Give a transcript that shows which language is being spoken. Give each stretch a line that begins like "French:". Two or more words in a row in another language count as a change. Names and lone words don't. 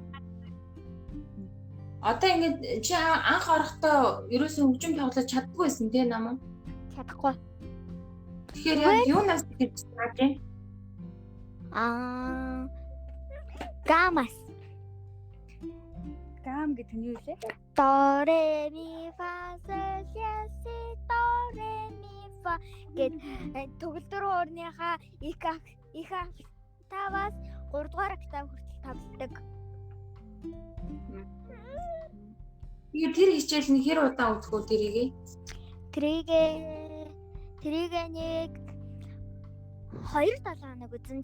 Mongolian: Одоо ингэж чи анх орохдоо ерөөсөн хөгжим тоглож чаддгүй байсан тийм намаа? Чадахгүй. Тэгэхээр яг юунаас гэж тааж вэ? Гамас. Гам гэдэг нь юу вэ? До ре ми фа соль ля си до ре ми фа гэд төгөлдөр хуурныхаа их таваас 3 дугаар октав хүртэл тоглодог. Тэгээ тэр хичээл нь хэр удаан өгөх үү тэрийг? Тэрийг нэг 2-7 хоног үзэн.